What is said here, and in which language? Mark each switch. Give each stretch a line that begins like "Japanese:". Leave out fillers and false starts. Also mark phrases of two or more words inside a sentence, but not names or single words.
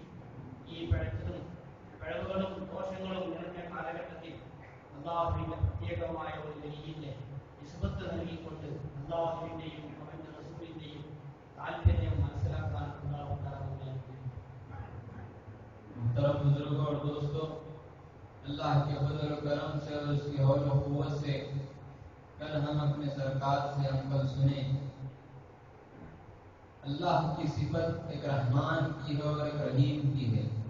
Malayalam: ഈ പിഴവുകളും ദോഷങ്ങളും നിറഞ്ഞ കാലഘട്ടത്തിൽ അല്ലാഹുവിന്റെ പ്രത്യേകമായ ഒരു വലിയ നിസ്ബത്ത് നൽകിക്കൊണ്ട് അല്ലാഹുവിന്റെയും അവന്റെ റസൂലിന്റെയും താല്പര്യം മനസ്സിലാക്കാൻ
Arabic: الله تعالى
Malayalam: നമ്മെ
Urdu: محترم بزرگوں اور دوستوں، اللہ کے فضل و کرم سے اور اس کی حول و قوت سے کل ہم اپنے سرکار سے ہم کل سنیں اللہ کی صفت ایک رحمان کی ہے اور ایک رحیم کی ہے۔